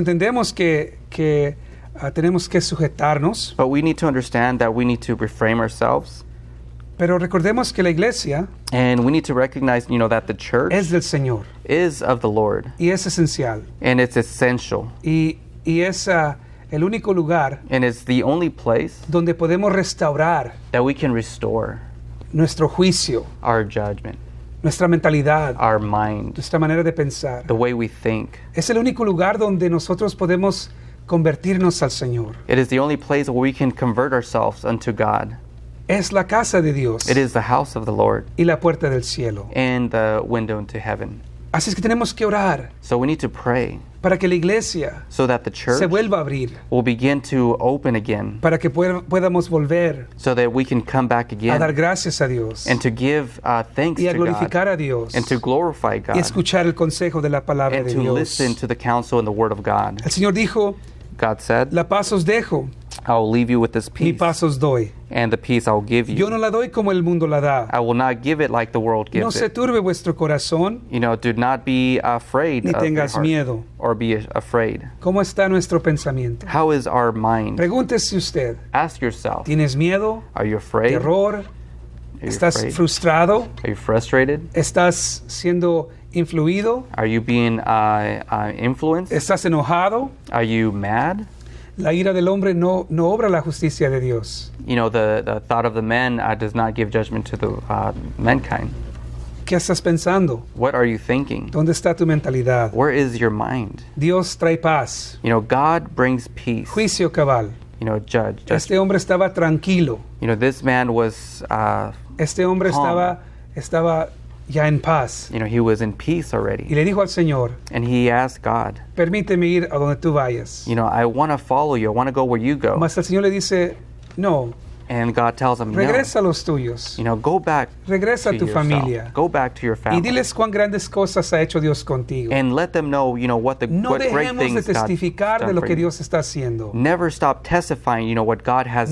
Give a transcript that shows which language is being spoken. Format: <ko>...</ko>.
<es>entendemos que tenemos que sujetarnos,</es> <en>But we need to understand that we need to reframe ourselves.</en> <es>pero recordemos que la iglesia</es> <en>And we need to recognize, that the church</en> <es>es del Señor</es> <en>is of the Lord.</en> <es>y es esencial.</es> <en>And it's essential.</en> <es>Y es el único lugar</es> <en>And it's the only place</en> <es>donde podemos restaurar</es> <en>that we can restore</en> <es>nuestro juicio,</es> <en>our judgment,</en> <es>nuestra mentalidad,</es> <en>our mind,</en> <es>nuestra manera de pensar.</es> <en>the way we think.</en> <es>Es el único lugar donde nosotros podemos convertirnos al Señor.</es> <en>It is the only place where we can convert ourselves unto God.</en> <es>Es la casa de Dios</es> <en>It is the house of the Lord</en> <es>y la puerta del cielo.</es> <en>and the window into heaven.</en> <es>Así es que tenemos que orar</es> <en>So we need to pray</en> <es>para que la iglesia</es> <en>so that the church</en> <es>se vuelva a abrir,</es> <en>will begin to open again,</en> <es>para que podamos volver</es> <en>so that we can come back</en> <es>a dar</es> <en>again</en> <es>gracias a Dios</es> <en>and to give thanks</en> <es>y a</es> <en>to God</en> <es>glorificar a Dios</es> <en>and to glorify</en> <es>y</es> <en>God</en> <es>escuchar el consejo de la palabra</es> <en>and</en> <es>de</es> <en>to</en> <es>Dios.</es> <en>listen to the counsel and the word of God.</en> <es>El Señor dijo,</es> <en>God said,</en> <es>la paz os dejo,</es> <en>I will leave you with this</en> <es>mi</es> <en>peace,</en> <es>paz os doy.</es> <en>and the peace I will give</en> <es>Yo no</es> <en>you.</en> <es>la doy como el mundo la da.</es> <en>I will not give it like the world</en> <es>No</es> <en>gives</en> <es>se</es> <en>it.</en> <es>turbe vuestro corazón,</es> <en>Do not be afraid</en> <es>ni</es> <en>of your</en> <es>tengas</es> <en>heart,</en> <es>miedo.</es> <en>or be afraid.</en> <es>¿Cómo está nuestro pensamiento?</es> <en>How is our mind?</en> <es>Pregúntese usted,</es> <en>Ask yourself,</en> <es>¿tienes miedo,</es> <en>are you afraid?</en> <es>terror?</es> <en>Are you</en> <es>¿Estás</es> <en>afraid?</en> <es>frustrado?</es> <en>Are you frustrated?</en> <es>¿Estás siendo influido?</es> <en>Are you being influenced?</en> <es>¿Estás enojado?</es> <en>Are you mad?</en> <es>La ira del hombre no obra la justicia de Dios.</es> <en>The thought of the man does not give judgment to the mankind.</en> <es>¿Qué estás pensando?</es> <en>What are you thinking?</en> <es>¿Dónde está tu mentalidad?</es> <en>Where is your mind?</en> <es>Dios trae paz,</es> <en>God brings peace.</en> <es>juicio cabal.</es> <en>Judge.</en> <es>Este hombre estaba tranquilo.</es> <en>This man was,</en> <es>Este hombre</es> <en>Calm.</en> <es>estaba ya en paz.</es> <en>he was in peace</en> <es>Y</es> <en>already.</en> <es>le dijo al Señor,</es> <en>And he asked God,</en> <es>permíteme ir a donde tú vayas.</es> <en>I want to follow you. I want to go where you go.</en> <es>Mas el Señor le dice, no,</es> <en>And God tells him, no.</en> <es>regresa a los tuyos.</es> <en>Go back</en> <es>Regresa</es> <en>to</en> <es>a tu</es> <en>yourself.</en> <es>familia.</es> <en>Go back to your</en> <es>Y</es> <en>family.</en> <es>diles cuán grandes cosas ha hecho Dios contigo.</es> <en>And let them know, what</en> <es>No</es> <en>what great</en> <es>dejemos de</es> <en>things God's</en> <es>testificar de</es> <en>done</en> <es>lo</es> <en>for</en> <es>que</es> <en>you.</en> <es>Dios está haciendo.</es> <en>Never stop testifying, what God has</en>